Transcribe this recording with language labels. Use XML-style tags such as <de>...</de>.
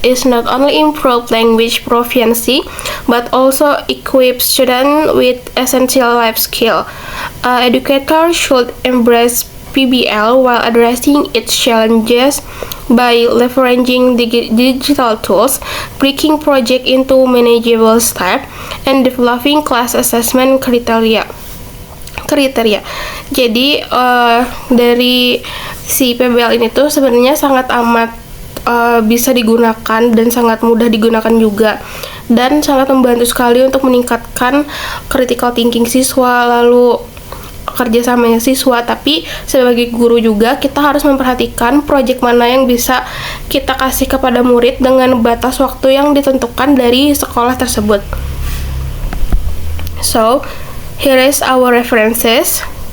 <en>It not only improves language proficiency, but also equips students with essential life skills. Educators should embrace PBL while addressing its challenges by leveraging digital tools, breaking project into manageable steps, and developing class assessment kriteria.</en> <id>Jadi dari si PBL ini tuh sebenarnya sangat amat bisa digunakan dan sangat mudah digunakan juga, dan sangat membantu sekali untuk meningkatkan critical thinking siswa, lalu kerjasamanya siswa. Tapi sebagai guru juga kita harus memperhatikan project mana yang bisa kita kasih kepada murid dengan batas waktu yang ditentukan dari sekolah tersebut.</id> <en>So, here is our references.</en>